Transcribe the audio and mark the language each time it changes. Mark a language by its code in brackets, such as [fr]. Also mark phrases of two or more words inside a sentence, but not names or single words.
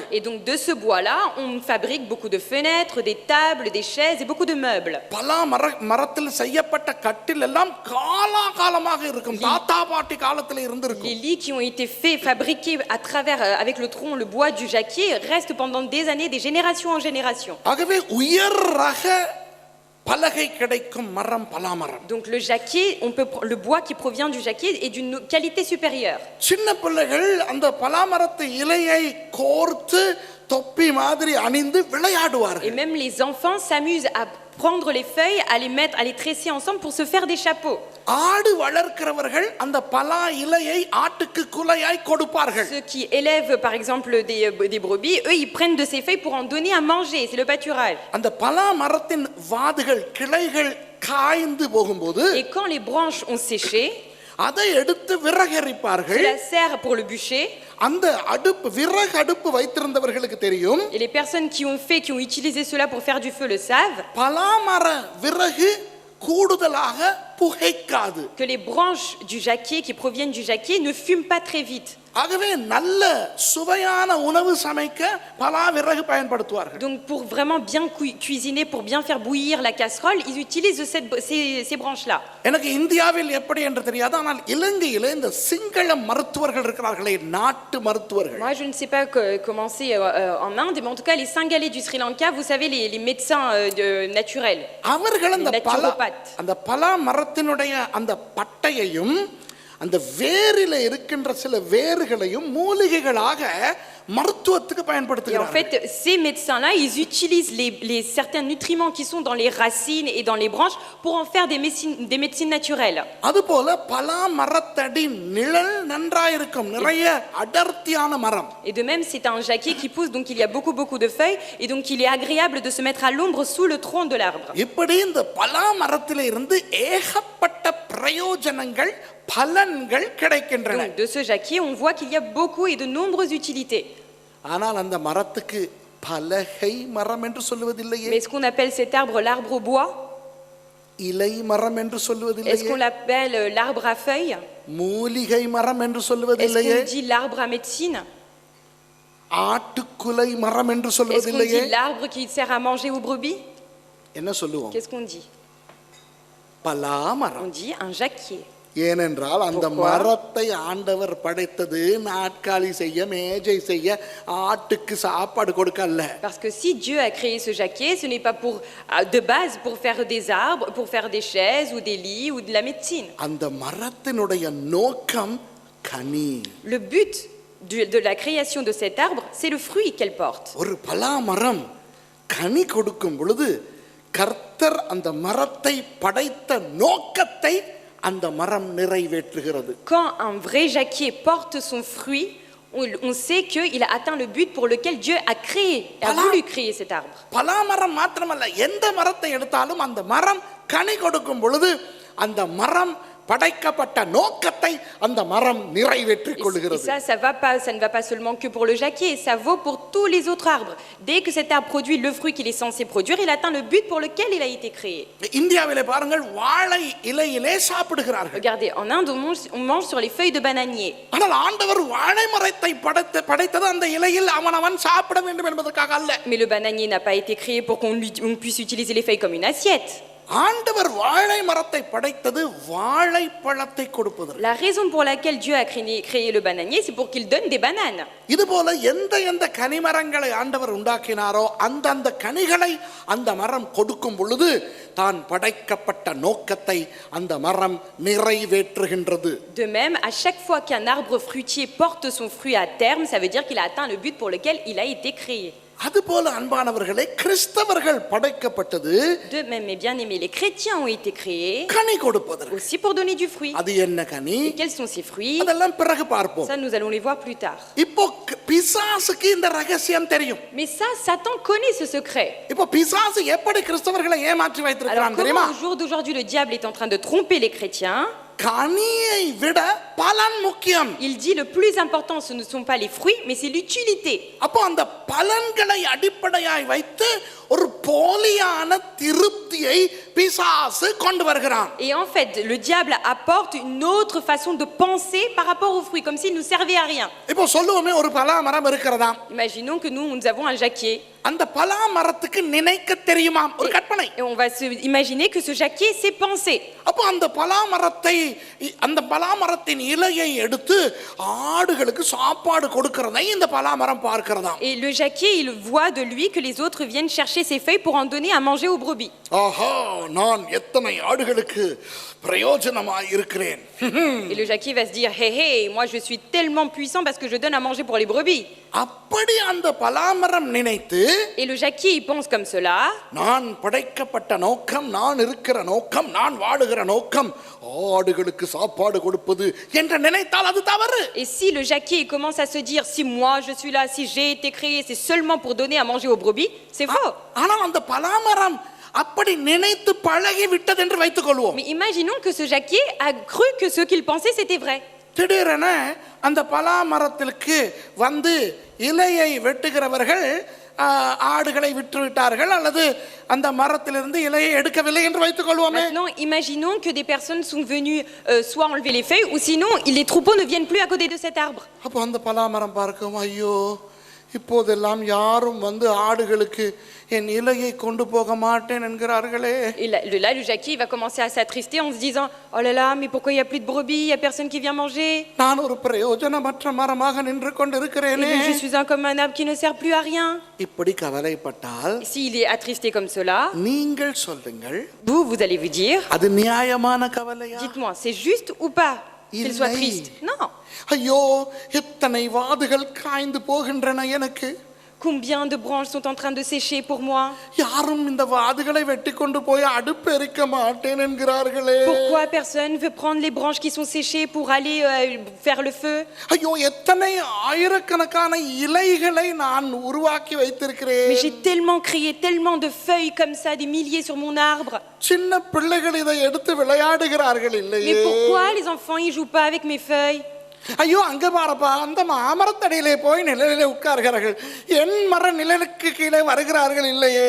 [fr] Et donc de ce bois-là, on fabrique beaucoup de fenêtres, des tables, des chaises et beaucoup de meubles. [ta] பலா மரத்தில் செய்யப்பட்ட கட்டில் எல்லாம் காலகாலமாக இருக்கும், தாத்தா பாட்டி காலத்தில் இருந்திருக்கும். [fr] Les lits qui ont été faits, fabriqués à travers, avec le tronc, le bois du jacquier, restent pendant des années, des générations en générations. [ta] ஆகவே உயர் ரக பலகை கிடைக்கும் மரம் பலாமரம். [fr] Donc le jacquier, le bois qui provient du jacquier est d'une qualité supérieure. [ta] சின்ன பிள்ளைகள் அந்த பலாமரத்து இலையை கோர்த்து தொப்பி மாதிரி அணிந்து [fr] Et [ta] விளையாடுவார்கள். [fr] même les enfants s'amusent à prendre les feuilles, à les mettre, à les tresser ensemble pour se faire des chapeaux. [ta] ஆடு வளர்க்கிறவர்கள் அந்த பலா இலையை ஆட்டுக்கு குலையாய் கொடுப்பார்கள். [fr] Ceux qui élèvent par exemple des brebis, eux ils prennent de ces feuilles pour en donner à manger, c'est le pâturage. [ta] அந்த பலா மரத்தின் வாதுகள், கிளைகள் காய்ந்து போகும்போது [fr] Et quand les branches ont séché, [ta] அதை எடுத்து விறகரிப்பார்கள். [fr] cela sert pour le bûcher. [ta] அந்த விறகு அடுப்பு வைத்திருந்தவர்களுக்கு தெரியும், [fr] Et les personnes qui ont utilisé cela pour faire du feu le savent, [ta] பலாமர விறகு கூடுதலாக புகைக்காது. [fr] que les branches du jacquier qui proviennent du jacquier ne fument pas très vite. [ta] ஆகவே நல்ல சுவையான உணவு சமைக்க பலா விறகு பயன்படுத்துவார்கள். [fr] Donc pour vraiment bien cuisiner, pour bien faire bouillir la casserole, ils utilisent ces branches-là. [ta] எனக்கு இந்தியாவில் எப்படி என்று தெரியாது, ஆனால் இலங்கையிலே இந்த சிங்கள மருத்துவர்கள் இருக்கிறார்களே, நாட்டு மருத்துவர்கள். [fr] Moi je ne sais pas comment c'est en Inde, mais en tout cas les Singalais du Sri Lanka, vous savez les médecins naturels. [ta] அவர்கள் அந்த [fr] naturopathes. [ta] அந்த பலா மரத்தினுடைய அந்த பட்டையையும் அந்த வேரில் இருக்கின்ற சில வேர்களையும் மூலிகைகளாக மருத்துவத்துக்கு [fr] Et en [ta] பயன்படுத்துகிறார்கள். [fr] fait, ces médecins-là, ils utilisent certains nutriments qui sont dans les racines et dans les branches pour en faire des médecines naturelles. [ta] அதுபோல பலா மரத்தடி நிழல் நன்றாயிருக்கும், நிறைய அடர்த்தியான மரம். [fr] Et de même, c'est un jacquier qui pousse, donc il y a beaucoup de feuilles, et donc il est agréable de se mettre à l'ombre sous le tronc de l'arbre. [ta] இப்படி இந்த பலா மரத்திலே இருந்து ஏகப்பட்ட பிரயோஜனங்கள், பலன்கள் கிடைக்கின்றன. [fr] Donc de ce jacquier, on voit qu'il y a beaucoup et de nombreuses utilités. [ta] ஆனால் அந்த மரத்துக்கு பலகை மரம் என்று சொல்லுவதில்லையே, [fr] Mais est-ce qu'on appelle cet arbre l'arbre au bois? [ta] இலை மரம் என்று [fr] Est-ce [ta] சொல்லுவதில்லையே, [fr] qu'on l'appelle l'arbre à feuilles? [ta] மூலிகை மரம் என்று [fr] Est-ce [ta] சொல்லுவதில்லையே, [fr] qu'on dit l'arbre à médecine? [ta] ஆட்டுக்குலை மரம் என்று [fr] Est-ce qu'on [ta] சொல்லுவதில்லையே, [fr] dit l'arbre qui sert à manger aux brebis? [ta] என்ன சொல்லுவோம்? [fr] Qu'est-ce qu'on dit? [ta] பலா மரம். [fr] On dit un jacquier. [ta] ஏனென்றால் அந்த [fr] Pourquoi? [ta] மரத்தை ஆண்டவர் படைத்தது நாற்காலி செய்ய, மேஜை செய்ய, ஆட்டுக்கு சாப்பாடு கொடுக்க அல்ல. [fr] Parce que si Dieu a créé ce jacquier, ce n'est pas de base pour faire des arbres, pour faire des chaises ou des lits ou de la médecine. [ta] அந்த மரத்தினுடைய நோக்கம் கனி. [fr] Le but de la création de cet arbre, c'est le fruit qu'elle porte. [ta] ஒரு பலா மரம் கனி கொடுக்கும் பொழுது கர்த்தர் அந்த மரத்தை படைத்த நோக்கத்தை அந்த மரம் நிறைவேற்றுகிறது. [fr] Quand un vrai jacquier porte son fruit, on sait qu'il a atteint le but pour lequel Dieu a voulu créer cet arbre. [ta] பலா மரம் மாத்திரமல்ல, எந்த மரத்தை எடுத்தாலும் அந்த மரம் கனி கொடுக்கும் பொழுது அந்த மரம் படைக்கப்பட்ட நோக்கத்தை அந்த மரம் நிறைவேற்றிக் [fr] Et [ta] கொள்கிறது. [fr] ça ne va pas seulement que pour le jacquier, ça vaut pour tous les autres arbres. Dès que cet arbre produit le fruit qu'il est censé produire, il atteint le but pour lequel il a été créé. [ta] இந்தியாவிலே பாருங்கள், வாழை இலையிலே சாப்பிடுகிறார்கள். [fr] Regardez, en Inde, on mange sur les feuilles de bananier. [ta] ஆனால் ஆண்டவர் வாழை மரத்தை படைத்தது அந்த இலையில் அவனவன் சாப்பிட வேண்டும் என்பதற்காக அல்ல. [fr] Mais le bananier n'a pas été créé pour qu'on puisse utiliser les feuilles comme une assiette. [ta] ஆண்டவர் வாழை மரத்தை படைத்தது வாழைப்பழத்தை கொடுப்பதற்கு. [fr] La raison pour laquelle Dieu a créé le bananier, c'est pour qu'il donne des bananes. [ta] இதுபோல எந்த கனிமரங்களை ஆண்டவர் உண்டாக்கினாரோ அந்த கனிகளை அந்த மரம் கொடுக்கும் பொழுது தான் படைக்கப்பட்ட நோக்கத்தை அந்த மரம் நிறைவேற்றுகின்றது. [fr] De même, à chaque fois qu'un arbre fruitier porte son fruit à terme, ça veut dire qu'il a atteint le but pour lequel il a été créé. [ta] அதுபோல அன்பானவர்களே கிறிஸ்தவர்கள் படைக்கப்பட்டது [fr] De même, mes bien-aimés, les chrétiens ont été créés [ta] கனி கொடுப்பதற்கு. [fr] aussi pour donner du fruit. [ta] அது என்ன கனி? [fr] Et quels sont ces fruits? [ta] அதெல்லாம் பிறகு பார்ப்போம். [fr] Ça, nous allons les voir plus tard. [ta] இப்போ பிசாசுக்கு இந்த ரகசியம் தெரியும். [fr] Mais ça, Satan connaît ce secret. [ta] இப்போ பிசாசு எப்படி கிறிஸ்தவர்களை ஏமாற்றி [fr] Alors [ta] வைத்திருக்கிறான் தெரியுமா? [fr] comment au jour d'aujourd'hui le diable est en train de tromper les chrétiens? [ta] கனியை விட பலன் முக்கியம். [fr] Il dit le plus important ce ne sont pas les fruits mais c'est l'utilité. [ta] அப்போ அந்த பலன்களை அடிப்படையாய் வைத்து ஒரு போலியான திருப்தியை பிசாசு கொண்டு வருகிறான். [fr] Et en fait, le diable apporte une autre façon de penser par rapport aux fruits comme s'ils ne servaient à rien. [ta] இப்போ சொல்லுவோமே ஒரு பலா மரம் இருக்கிறதா? [fr] Imaginons que nous avons un jacquier. [ta] அந்த பலா மரத்துக்கு நினைக்க தெரியுமாம் ஒரு கற்பனை. [fr] Et on va se imaginer que ce jacquier sait penser. [ta] அப்போ அந்த பலா மரத்தின் இலையை எடுத்து ஆடுகளுக்கு சாப்பாடு கொடுக்கிறதை இந்த பலா மரம் பார்க்கிறதா? [fr] Et le jacquier, il voit de lui que les autres viennent chercher ses feuilles pour en donner à manger aux brebis. [ta] ஆஹா, நான் எத்தனை ஆடுகளுக்கு பிரயோஜனமாய் இருக்கிறேன். [fr] Et le jacquier va se dire hé hé, moi je suis tellement puissant parce que je donne à manger pour les brebis. [ta] அப்படி அந்த பலாமரம் நினைத்து [fr] Et le jacquier il pense comme cela. [ta] நான் படைக்கப்பட்ட நோக்கம், நான் இருக்கிற நோக்கம், நான் வாழுகிற நோக்கம் ஆடுகளுக்கு சாப்பாடு கொடுப்பது என்று நினைத்தால் அது தவறு. [fr] Et si le jacquier il commence à se dire si moi je suis là, si j'ai été créé, c'est seulement pour donner à manger aux brebis, c'est faux. [ta] ஆனால் அந்த பலாமரம் அப்படி நினைத்து பழகி விட்டது என்று வைத்துக் கொள்வோம். [fr] Mais imaginons que ce jacquier a cru que ce qu'il pensait c'était vrai. [ta] திடீரென அந்த பலாமரத்திற்கு வந்து இலையை வெட்டுகிறவர்கள் ஆடுகளை விற்று விட்டார்கள் அல்லது அந்த மரத்திலிருந்து இலையை எடுக்கவில்லை என்று வைத்துக் கொள்வோமே. [fr] Maintenant, imaginons que des personnes sont venues soit enlever les feuilles ou sinon les troupeaux ne viennent plus à côté de cet arbre. [ta] அப்போ அந்த பலாமரம் பார்க்கும், ஐயோ இப்போதெல்லாம் யாரும் வந்து ஆடுகளுக்கு என் இலையை கொண்டு போக மாட்டேன் என்கிறார்களே. [fr] Et là, le jacquier il va commencer à s'attrister en se disant oh là là, mais pourquoi il y a plus de brebis, il y a personne qui vient manger. [ta] நான் ஒரு பிரயோஜனமற்ற மரமாக நின்று கொண்டிருக்கிறேனே. [fr] Je suis comme un arbre qui ne sert plus à rien. [ta] இப்படி கவலைப்பட்டால் [fr] S'il est attristé comme cela, [ta] நீங்கள் சொல்லுங்கள், [fr] vous allez vous dire [ta] அது நியாயமான கவலையா? [fr] dites-moi, c'est juste ou pas qu'il soit triste? Non. [ta] ஐயோ எத்தனை வாதுகள் காய்ந்து போகின்றன எனக்கு. [fr] Combien de branches sont en train de sécher pour moi? [ta] யாரும் இந்த வாதுகளை வெட்டி கொண்டு போய் அடுப்பு எரிக்க மாட்டேன் என்கிறார்களே. [fr] Pourquoi personne veut prendre les branches qui sont séchées pour aller faire le feu? [ta] ஐயோ எத்தனை ஆயிரக்கணக்கான இலைகளை நான் உருவாக்கி வைத்திருக்கிறேன். [fr] Mais j'ai tellement créé tellement de feuilles comme ça, des milliers sur mon arbre. [ta] சின்ன பிள்ளைகள் இதை எடுத்து விளையாடுகிறார்கள் இல்லையே. [fr] Mais pourquoi les enfants ils jouent pas avec mes feuilles? [ta] ஐயோ அங்க பாருப்பா, அந்த மாமரத்தடியிலே போய் நிழலிலே உட்கார்கிறார்கள், என் மர நிழலுக்கு கீழே வருகிறார்கள் இல்லையே.